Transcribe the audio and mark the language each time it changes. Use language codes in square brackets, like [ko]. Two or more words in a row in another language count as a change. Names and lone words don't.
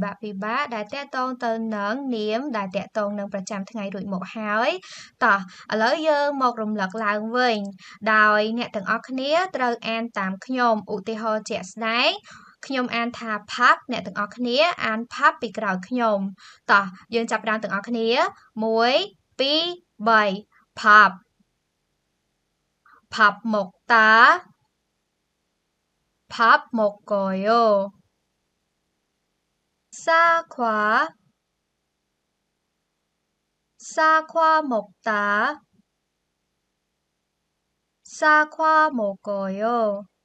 [km] បាកដែលតាក់ទងទៅនឹងនាមដែលតាក់ទងនឹងប្រចាំថ្ងៃរួចមកហើយតោះឥឡូវយើងមករំលឹកឡើងវិញដោយអ្នកទាំងអស់គ្នាត្រូវអានតាមខ្ញុំឧទាហរណ៍ជាក់ស្ដែងខ្ញុំអានថា pub អ្នកទាំងអស់គ្នាអាន pub ពីក្រោយខ្ញុំតោះយើងចាប់ផ្ដើមទាំងអស់គ្នា1 2 3 pub [ko] 밥 먹다 밥 먹어요 사과 먹다 사과 먹어요